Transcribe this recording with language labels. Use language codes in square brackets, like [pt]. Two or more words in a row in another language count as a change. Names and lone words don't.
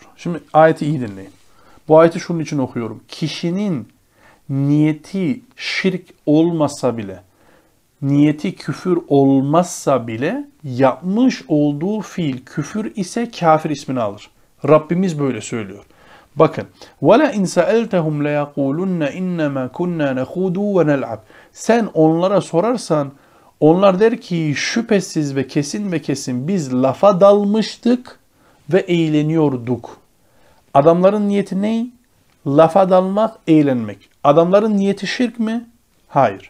[tr] Şimdi ayeti iyi dinleyin. Bu ayeti şunun için okuyorum. Kişinin niyeti şirk olmasa bile, niyeti küfür olmazsa bile yapmış olduğu fiil küfür ise kafir ismini alır. Rabbimiz böyle söylüyor. Bakın. [ar] وَلَا اِنْ سَأَلْتَهُمْ لَيَقُولُنَّ اِنَّمَا كُنَّا نَخُودُوا وَنَلْعَبْ [tr] Sen onlara sorarsan onlar der ki şüphesiz ve kesin biz lafa dalmıştık ve eğleniyorduk. Adamların niyeti ne? Lafa dalmak, eğlenmek. Adamların niyeti şirk mi? Hayır.